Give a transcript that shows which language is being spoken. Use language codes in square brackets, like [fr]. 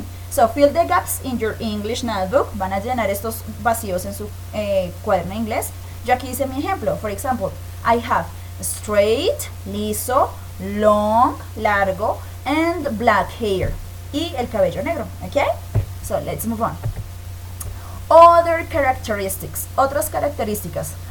[en] So fill the gaps in your English notebook. [es] Van a llenar estos vacíos en su cuaderno inglés. Yo aquí hice mi ejemplo. [en] For example, I have straight, liso, long, largo, and black hair. [es] Y el cabello negro, ¿ok? [en] So let's move on. Other characteristics, [es] otras características.